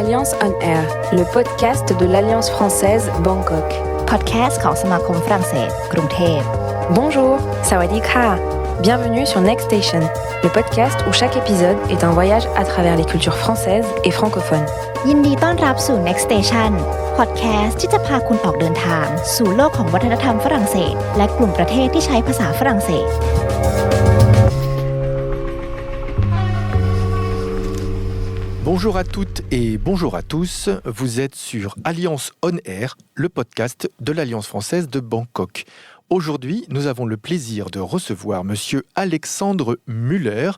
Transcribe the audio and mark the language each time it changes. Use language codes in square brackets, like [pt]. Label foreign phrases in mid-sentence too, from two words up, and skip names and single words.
[fr] Alliance On Air, le podcast de l'Alliance française Bangkok. [th] Podcast ของสมาคมฝรั่งเศสกรุงเทพ [fr] Bonjour, [th] สวัสดีค่ะ. [fr] Bienvenue sur Next Station, le podcast où chaque épisode est un voyage à travers les cultures françaises et francophones. [th] ยินดีต้อนรับสู่ Next Station Podcast ที่จะพาคุณออกเดินทางสู่โลกของวัฒนธรรมฝรั่งเศสและกลุ่มประเทศที่ใช้ภาษาฝรั่งเศส [fr] Bonjour à toutes et bonjour à tous, vous êtes sur Alliance On Air, le podcast de l'Alliance française de Bangkok. Aujourd'hui, nous avons le plaisir de recevoir Monsieur Alexandre Muller.